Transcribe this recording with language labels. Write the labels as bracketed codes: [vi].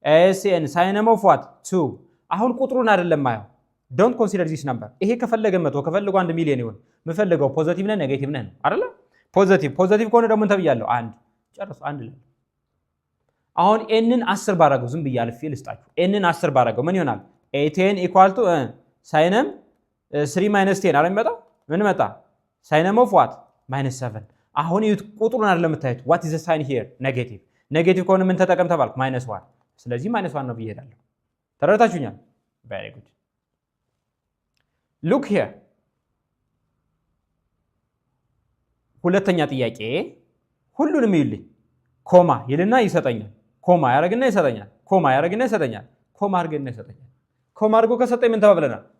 [en] sn ሳይነም of what [am] 2። አሁን ቁጥሩን አይደለም ማየው። [en] don't consider this number። [am] ይሄ ከፈለገ 100 ከፈለገ 1 ሚሊዮን ይሁን የምፈልገው ፖዚቲቭ ነው ኔጌቲቭ ነው አይደለ? ፖዚቲቭ ከሆነ ደግሞ ምን ተብያለሁ? አንድ ጨርሱ አንድ ላይ። አሁን ኤንን 10 ባረገው ዝም ብዬ አልፌ ልስጣችሁ። ኤንን 10 ባረገው ምን ይሆናል? [en] a10 equal to ሳይነም 3 minus 10 [am] አይደል የሚመጣው? ምን መጣ? [en] ሳይነም ኦፍ ዋት [am] -7። አሁን ይሁት ቁጥሩን አይደለም የምታዩት። [en] what is the sign here? [am] ኔጌቲቭ ከሆነ ምን ተጠቀም ተባልኩ? -1። ስለዚህ -1 ነው ብዬ እሄዳለሁ። ተረዳችሁኛል? [en] very good look here። [am] ሁለተኛ ጥያቄ ሁሉንም ይልኝ ኮማ ይልና ይሰጠኛል። ኮማ ያረግና ይሰጠኛል። ኮማ ያረግና ይሰጠኛል። ኮማ አርገና ይሰጠኛል። ኮማ አርጎ ከሰጠኝ ምን ተባብለናል?